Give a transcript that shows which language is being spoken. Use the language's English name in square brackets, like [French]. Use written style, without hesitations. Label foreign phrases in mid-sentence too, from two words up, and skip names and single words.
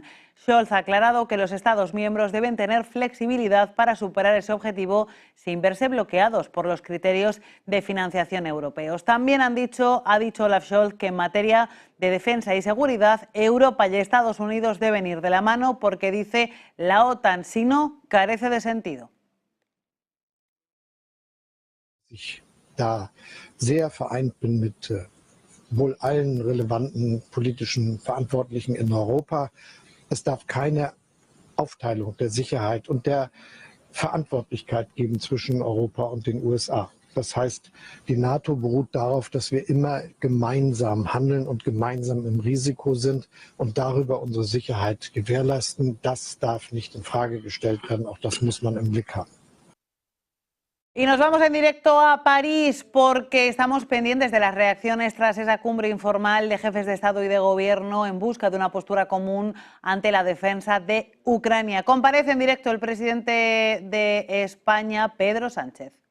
[Spanish] Scholz ha aclarado que los Estados miembros deben tener flexibilidad para superar ese objetivo sin verse bloqueados por los criterios de financiación europeos. También ha dicho Olaf Scholz que en materia de defensa y seguridad, Europa y Estados Unidos deben ir de la mano porque, dice, la OTAN, si no, carece de sentido. [German] Ich da sehr vereint bin mit wohl allen relevanten politischen Verantwortlichen in Europa. Es darf keine Aufteilung der Sicherheit und der Verantwortlichkeit geben zwischen Europa und den USA. Das heißt, die NATO beruht darauf, dass wir immer gemeinsam handeln und gemeinsam im Risiko sind und darüber unsere Sicherheit gewährleisten. Das darf nicht in Frage gestellt werden. Auch das muss man im Blick haben. [Spanish] Y nos vamos en directo a París porque estamos pendientes de las reacciones tras esa cumbre informal de jefes de Estado y de Gobierno en busca de una postura común ante la defensa de Ucrania. Comparece en directo el presidente de España, Pedro Sánchez.